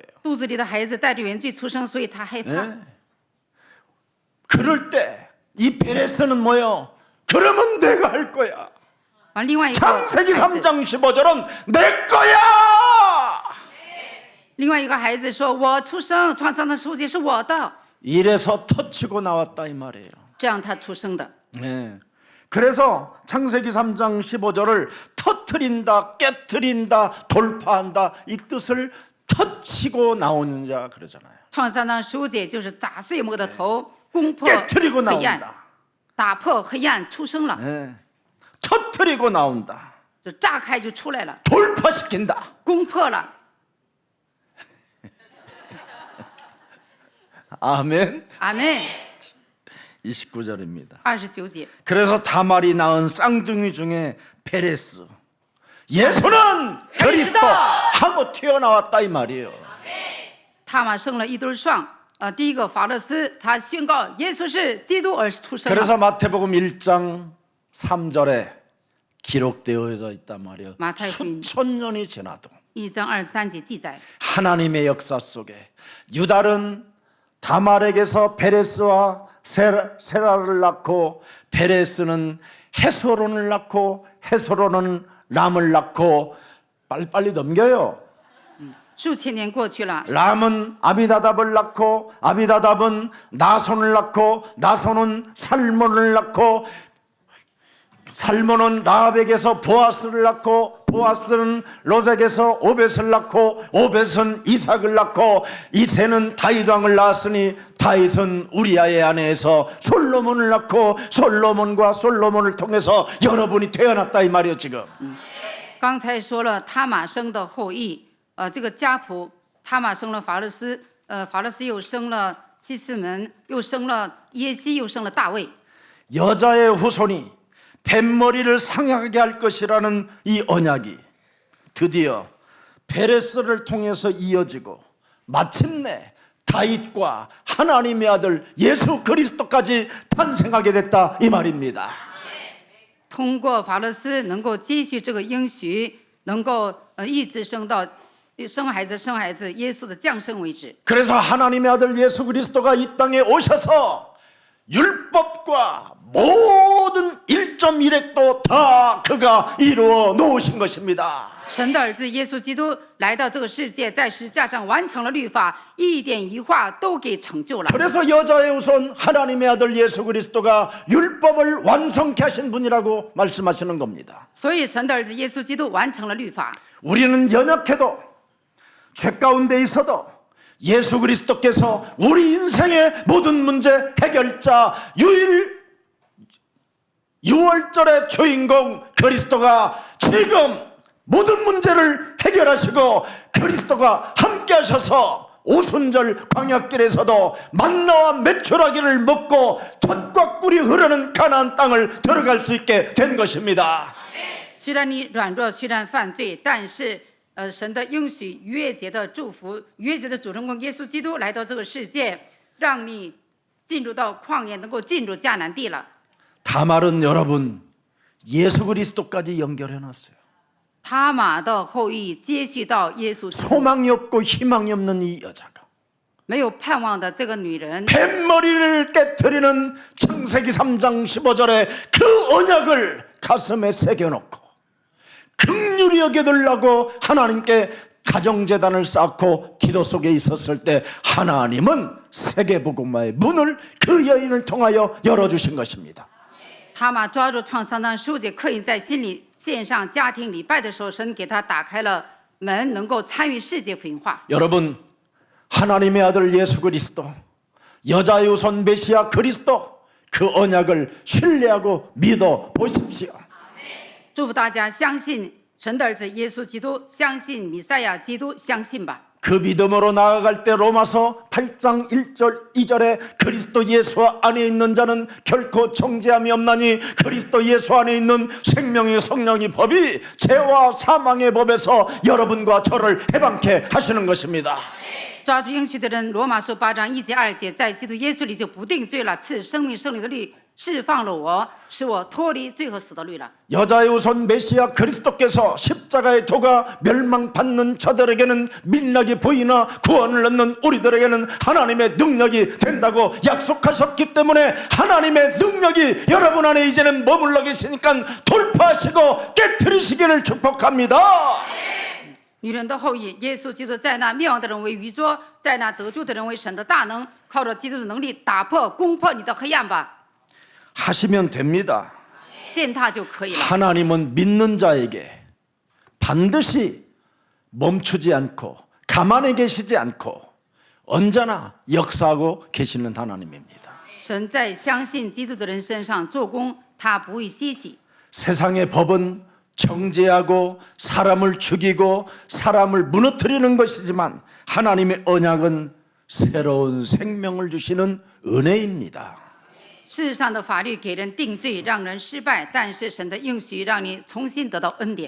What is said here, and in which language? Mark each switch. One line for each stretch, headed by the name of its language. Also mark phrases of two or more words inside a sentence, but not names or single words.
Chinese: 肚子里的孩子带着原罪出生，所以他害怕。
Korean: 네. 그럴 때 이 베레스는 뭐요? 그러면 내가 할 거야.
Chinese: 而另外一个
Korean: 창세기
Chinese: 孩子，
Korean: 3장 15절은 내 거야.
Chinese: 另外一个孩子说：“我出生，创伤的15节是我的。
Korean: 이래서 터치고 나왔다 이 말이에요. ”
Chinese: 这样他出生的。
Korean: 네. 그래서 창세기 3장 15절을 터트린다, 깨트린다, 돌파한다 이 뜻을 터치고 나오는 자 그러잖아요.
Chinese: 创三章15节就是砸碎魔的头，攻破
Korean: 깨트리고
Chinese: 黑暗，
Korean: 나온다.
Chinese: 打破黑暗出生了，
Korean: 네. 터트리고 나온다.
Chinese: 就炸开就出来了，
Korean: 돌파시킨다.
Chinese: 攻破了。
Korean: 아멘.
Chinese: 阿门。
Korean: 29절입니다.
Chinese: 29节，
Korean: 그래서 다말이 낳은 쌍둥이 중에 페레스 예수는 그리스도 하고 튀어나왔다 이 말이에요.
Chinese: 他玛生了一对双， 第一个法勒斯他宣告耶稣是基督而出生了。
Korean: 그래서 마태복음 1장 3절에 기록되어 있단 말이에요. 마태복음. 수천 년이 지나도
Chinese: 1 章23节记载，
Korean: 하나님의 역사 속에 유다는 다말에게서 베레스와 세라를 낳고 베레스는 헤스론을 낳고 헤스론은 람을 낳고 빨리빨리 넘겨요.
Chinese: 数千年过去了，
Korean: 람은 아비다답을 낳고 아비다답은 나손을 낳고 나손은 살몬을 낳고 살몬은 라합에게서 보아스를 낳고 보아스는 롯에게서 오벳을 낳고 오벳은 이삭을 낳고 이새는 다윗 왕을 낳았으니 다윗은 우리아의 아내에서 솔로몬을 낳고 솔로몬과 솔로몬을 통해서 여러분이 태어났다 이 말이에요 지금.
Chinese: 刚才说了他玛生的后裔，这个家谱，他玛生了法勒斯，法勒斯又生了希斯门，又生了耶西，又生了大卫。
Korean: 여자의 후손이 뱃머리를 상하게 할 것이라는 이 언약이 드디어 베레스를 통해서 이어지고 마침내 다윗과 하나님의 아들 예수 그리스도까지 탄생하게 됐다 이 말입니다.
Chinese: 通过法勒斯能够继续这个应许，能够一直生到生孩子，耶稣的降生为止。
Korean: 그래서 하나님의 아들 예수 그리스도가 이 땅에 오셔서 율법과 모든 1.1획도 다 그가 이루어 놓으신 것입니다.
Chinese: 神的儿子耶稣基督来到这个世界，在十字架上完成了律法，一点一画都给成就了。
Korean: 그래서 여자의 후손 하나님의 아들 예수 그리스도가 율법을 완성케 하신 분이라고 말씀하시는 겁니다.
Chinese: 所以神的儿子耶稣基督完成了律法。
Korean: 우리는 연약해도 죄 가운데 있어도 예수 그리스도께서 우리 인생의 모든 문제 해결자 유월절의 주인공 그리스도가 지금 모든 문제를 해결하시고 그리스도가 함께 하셔서 오순절 광야길에서도 만나와 메추라기를 먹고 젖과 꿀이 흐르는 가나안 땅을 들어갈 수 있게 된 것입니다.
Chinese: 虽然你软弱，虽然犯罪，但是神的应许，逾越节的祝福，逾越节的主人公耶稣基督来到这个世界，让你进入到旷野，能够进入迦南地了。
Korean: 다말은 여러분 예수 그리스도까지 연결해놨어요.
Chinese: 他玛的后裔接续到耶稣基督，
Korean: 소망이 없고 희망이 없는 이 여자가
Chinese: 没有盼望的这个女人，
Korean: 뱃머리를 깨트리는 창세기 3장 15절에 그 언약을 가슴에 새겨놓고 긍휼히 여겨달라고 하나님께 가정재단을 쌓고 기도 속에 있었을 때 하나님은 세계복음화의 문을 그 여인을 통하여 열어주신 것입니다.
Chinese: 他玛抓住创3章15节，刻印在心里，献上家庭礼拜的时候，神给他打开了门，能够参与世界福音化。
Korean: 여러분 하나님의 아들 예수 그리스도 여자의 후손 메시아 그리스도 그 언약을 신뢰하고 믿어 보십시오.
Chinese: 祝福大家相信神的儿子耶稣基督，相信弥赛亚基督，相信吧。
Korean: 그 믿음으로 나아갈 때 로마서 8장 1절 2절에 그리스도 예수 안에 있는 자는 결코 정죄함이 없나니 그리스도 예수 안에 있는 생명의 성령의 법이 죄와 사망의 법에서 여러분과 저를 해방케 하시는 것입니다.
Chinese: 抓住应许的人，罗马书8章1节2节，在基督耶稣里就不定罪了，赐生命圣灵的律释放了我，使我脱离罪和死的律了。
Korean: 여자의 후손 메시아 그리스도께서 십자가의 도가 멸망받는 자들에게는 민락이 보이나 구원을 얻는 우리들에게는 하나님의 능력이 된다고 약속하셨기 때문에 하나님의 능력이 여러분 안에 이제는 머물러 계시니까 돌파하시고 깨트리시기를 축복합니다.
Chinese: 女人的后裔，耶稣基督在那灭亡的人为愚拙，在那得救的人为神的大能，靠着基督的能力打破、攻破你的黑暗吧，
Korean: 하시면 됩니다.
Chinese: 践踏就可以了。
Korean: 하나님은 믿는 자에게 반드시 멈추지 않고 가만히 계시지 않고 언제나 역사하고 계시는 하나님입니다.
Chinese: 神在相信基督的人身上做工，他不会歇息。
Korean: 세상의 법은 정죄하고 사람을 죽이고 사람을 무너뜨리는 것이지만 하나님의 언약은 새로운 생명을 주시는 은혜입니다.
Chinese: 世上的法律给人定罪，让人失败，但是神的应许让你重新得到恩典。